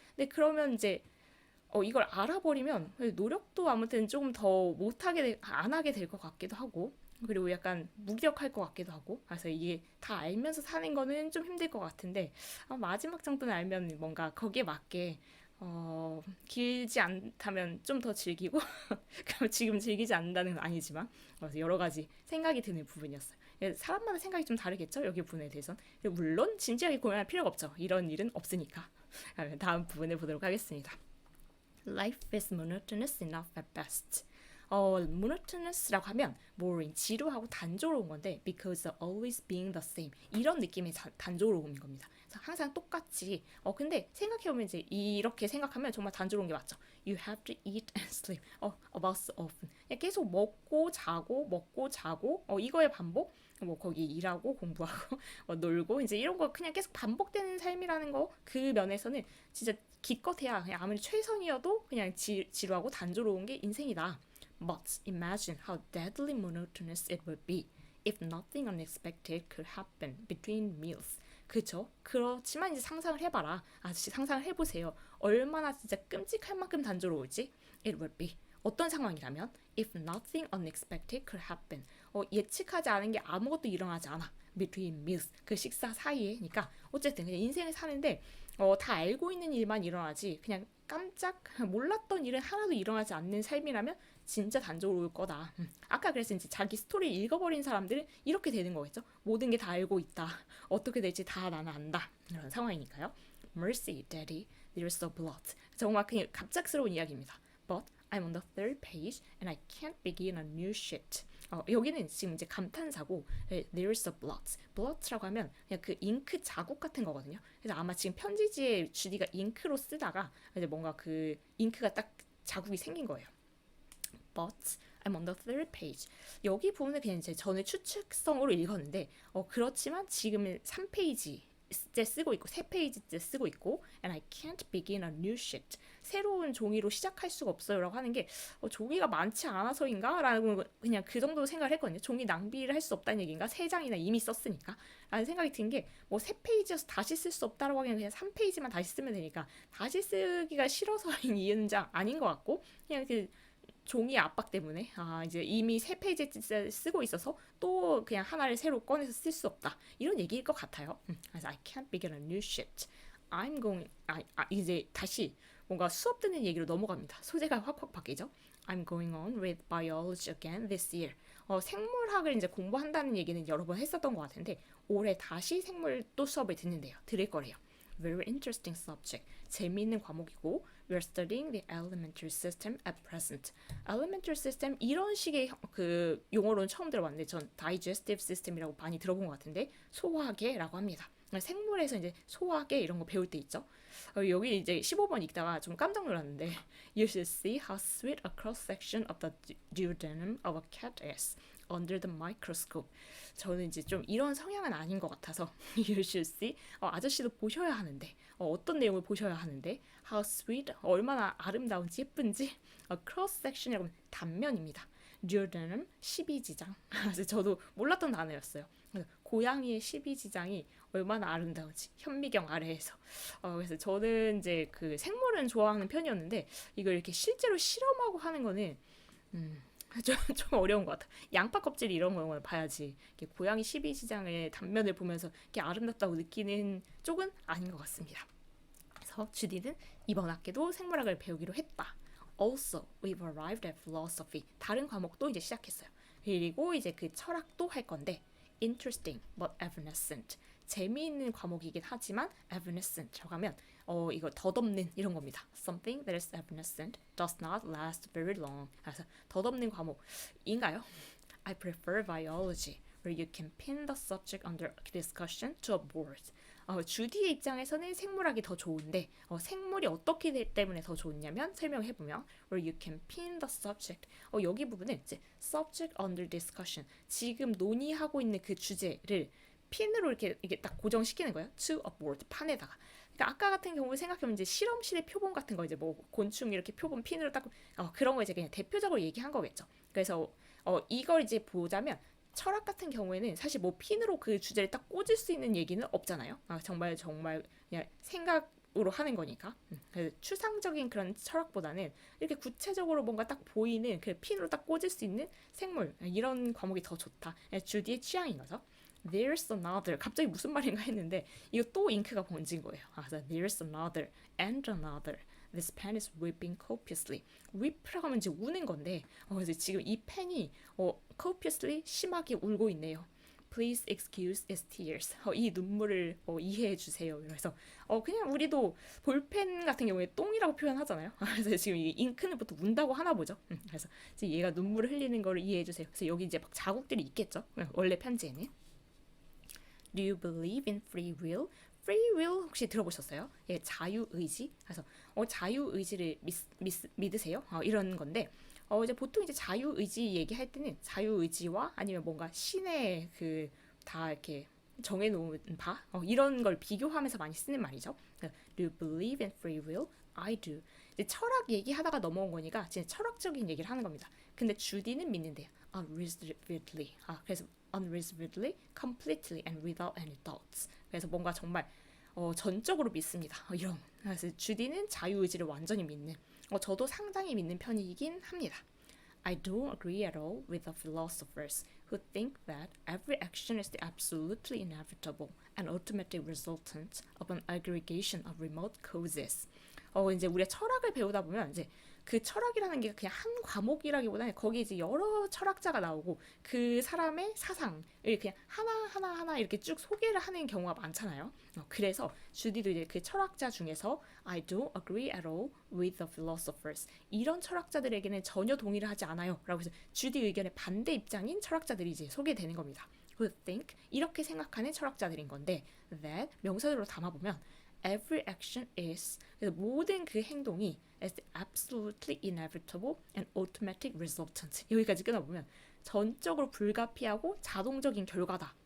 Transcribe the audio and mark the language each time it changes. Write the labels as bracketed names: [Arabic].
[Korean] 근데 그러면 이제 이걸 알아버리면 노력도 아무튼 조금 더 못하게 안 하게 될 것 같기도 하고 그리고 약간 무기력할 것 같기도 하고 그래서 이게 다 알면서 사는 거는 좀 힘들 것 같은데 마지막 정도는 알면 뭔가 거기에 맞게 길지 않다면 좀 더 즐기고 그럼 지금 즐기지 않는다는 건 아니지만 그래서 여러 가지 생각이 드는 부분이었어요. 사람마다 생각이 좀 다르겠죠 여기 부분에 대해선 물론 진지하게 고민할 필요가 없죠 이런 일은 없으니까 다음 부분을 보도록 하겠습니다. [English] Life is monotonous enough at best. [Korean] monotonous라고 하면 boring, 지루하고 단조로운 건데 [English] because of always being the same [Korean] 이런 느낌의 단조로움인 겁니다. 그래서 항상 똑같이 근데 생각해보면 이제 이렇게 생각하면 정말 단조로운 게 맞죠. [English] You have to eat and sleep about so often. [Korean] 계속 먹고 자고 이거의 반복 뭐 거기 일하고 공부하고 놀고 이제 이런 거 그냥 계속 반복되는 삶이라는 거 그 면에서는 진짜 기껏해야 그냥 아무리 최선이어도 그냥 지루하고 단조로운 게 인생이다. [English] But imagine how deadly monotonous it would be if nothing unexpected could happen between meals. [Korean] 그쵸? 그렇지만 이제 상상을 해봐라. 아저씨 상상을 해보세요. 얼마나 진짜 끔찍할 만큼 단조로울지. [English] It would be. [Korean] 어떤 상황이라면 [English] if nothing unexpected could happen. [Korean] 예측하지 않은 게 아무것도 일어나지 않아. [English] Between meals. [Korean] 그 식사 사이에니까 어쨌든 그냥 인생을 사는데 다 알고 있는 일만 일어나지 그냥 깜짝 몰랐던 일은 하나도 일어나지 않는 삶이라면 진짜 단조로울 거다. 아까 그랬으니 자기 스토리 읽어버린 사람들은 이렇게 되는 거겠죠. 모든 게 다 알고 있다. 어떻게 될지 다 나는 안다. 이런 상황이니까요. [English] Mercy, Daddy, there's a blot. [Korean] 정말 그냥 갑작스러운 이야기입니다. [English] But I'm on the third page and I can't begin a new sheet. [Korean] 여기는 지금 이제 감탄사고 [English] there's a blot. [Korean] blot라고 하면 그냥 그 잉크 자국 같은 거거든요. 그래서 아마 지금 편지지에 주디가 잉크로 쓰다가 이제 뭔가 그 잉크가 딱 자국이 생긴 거예요. [English] But I'm on the third page. [Korean] 여기 부분은 그냥 이제 저는 추측성으로 읽었는데 그렇지만 지금은 3페이지째 쓰고 있고 3페이지째 쓰고 있고 [English] and I can't begin a new sheet. [Korean] 새로운 종이로 시작할 수가 없어요 라고 하는 게 종이가 많지 않아서인가? 라는 그냥 그 정도 생각을 했거든요. 종이 낭비를 할 수 없다는 얘기인가? 3장이나 이미 썼으니까 라는 생각이 든 게 뭐 3페이지여서 다시 쓸 수 없다라고 하기엔 그냥 3페이지만 다시 쓰면 되니까 다시 쓰기가 싫어서인 이유는 아닌 것 같고 그냥 그 종이 압박 때문에 이제 이미 3페이지 쓰고 있어서 또 그냥 하나를 새로 꺼내서 쓸 수 없다 이런 얘기일 것 같아요. 그래서 [English] I can't begin a new sheet. I'm going [Korean] 이제 다시 뭔가 수업 듣는 얘기로 넘어갑니다. 소재가 확확 바뀌죠. [English] I'm going on with biology again this year. [Korean] 생물학을 이제 공부한다는 얘기는 여러 번 했었던 것 같은데 올해 다시 생물 또 수업을 들을 거래요. [English] Very interesting subject. [Korean] 재미있는 과목이고 [English] We're studying the elementary system at present. [Korean] elementary system 이런 식의 그 용어로는 처음 들어봤는데 전 digestive system이라고 많이 들어본 것 같은데 소화계라고 합니다. 생물에서 이제 소화계 이런 거 배울 때 있죠. 여기 이제 15번 읽다가 좀 깜짝 놀랐는데 [English] You should see how sweet a cross section of the duodenum of a cat is. under the microscope. [Korean] 저는 이제 좀 이런 성향은 아닌 것 같아서 [English] you should see. [Korean] 아저씨도 보셔야 하는데 어떤 내용을 보셔야 하는데 [English] how sweet [Korean] 얼마나 아름다운지 예쁜지 cross section이라고 하면 단면입니다. duodenum 12지장. 그래서 저도 몰랐던 단어였어요. 고양이의 12지장이 얼마나 아름다운지 현미경 아래에서 그래서 저는 이제 그 생물은 좋아하는 편이었는데 이걸 이렇게 실제로 실험하고 하는 거는 좀 어려운 것 같아. 양파 껍질 이런 걸 봐야지 이렇게 고양이 12지장의 단면을 보면서 이렇게 아름답다고 느끼는 쪽은 아닌 것 같습니다. 그래서 주디는 이번 학기도 생물학을 배우기로 했다. [English] Also, we've arrived at philosophy. [Korean] 다른 과목도 이제 시작했어요. 그리고 이제 그 철학도 할 건데 [English] interesting but evanescent. [Korean] 재미있는 과목이긴 하지만 evanescent라고 하면 이거 덧없는 이런 겁니다. [English] Something that is evanescent does not last very long. [Korean] 그래서 덧없는 과목인가요? [English] I prefer biology, where you can pin the subject under discussion to a board. [Korean] 주디의 입장에서는 생물학이 더 좋은데 생물이 어떻게 때문에 더 좋냐면 설명해보면 [English] where you can pin the subject [Korean] 여기 부분은 이제 subject under discussion 지금 논의하고 있는 그 주제를 핀으로 이렇게 딱 고정시키는 거예요. [English] to a board [Korean] 판에다가. 그러니까 아까 같은 경우 생각해보면 이제 실험실의 표본 같은 거 이제 뭐 곤충 이렇게 표본 핀으로 딱 그런 거 이제 그냥 대표적으로 얘기한 거겠죠. 그래서 이걸 이제 보자면 철학 같은 경우에는 사실 뭐 핀으로 그 주제를 딱 꽂을 수 있는 얘기는 없잖아요. 정말 그냥 생각으로 하는 거니까. 그래서 추상적인 그런 철학보다는 이렇게 구체적으로 뭔가 딱 보이는 그 핀으로 딱 꽂을 수 있는 생물 이런 과목이 더 좋다. 주디의 취향인 거죠. [English] There's another. [Korean] 갑자기 무슨 말인가 했는데 이거 또 잉크가 번진 거예요. 그래서 [English] there's another and another. This pen is weeping copiously. [Korean] weep라고 하면 이제 우는 건데 그래서 지금 이 펜이 copiously 심하게 울고 있네요. [English] Please excuse its tears. [Korean] 이 눈물을 이해해 주세요. 그래서 그냥 우리도 볼펜 같은 경우에 똥이라고 표현하잖아요. 그래서 지금 이 잉크는 보통 운다고 하나 보죠. 그래서 지금 얘가 눈물을 흘리는 거를 이해해 주세요. 그래서 여기 이제 막 자국들이 있겠죠. 원래 편지에는. Do you believe in free will? free will 혹시 들어보셨어요? 예, 자유의지. 그래서 자유의지를 믿으세요? 이런 건데 이제 보통 이제 자유의지 얘기할 때는 자유의지와 아니면 뭔가 신의 그 다 이렇게 정해놓은 바 이런 걸 비교하면서 많이 쓰는 말이죠. [English] Do you believe in free will? I do. [Korean] 이제 철학 얘기하다가 넘어온 거니까 진짜 철학적인 얘기를 하는 겁니다. 근데 주디는 믿는데요. Unreservedly. [English] 그래서 unreservedly, completely and without any doubts. [Korean] 그래서 뭔가 정말 전적으로 믿습니다. 이런. 그래서 주디는 자유의지를 완전히 믿는. 저도 상당히 믿는 편이긴 합니다. [English] I don't agree at all with the philosophers who think that every action is the absolutely inevitable and automatic resultant of an aggregation of remote causes. [Korean] 이제 우리가 철학을 배우다 보면 이제 그 철학이라는 게 그냥 한 과목이라기보다는 거기 이제 여러 철학자가 나오고 그 사람의 사상을 그냥 하나 이렇게 쭉 소개를 하는 경우가 많잖아요. 그래서 주디도 이제 그 철학자 중에서 [English] I don't agree at all with the philosophers. [Korean] 이런 철학자들에게는 전혀 동의를 하지 않아요. 라고 해서 주디 의견의 반대 입장인 철학자들이 이제 소개되는 겁니다. Who think 이렇게 생각하는 철학자들인 건데 that 명사들로 담아보면 [English] every action is [Korean] 그래서 모든 그 행동이 [English] as absolutely inevitable and automatic resultant [Korean] 여기까지 끊어보면 전적으로 불가피하고 자동적인 결과다.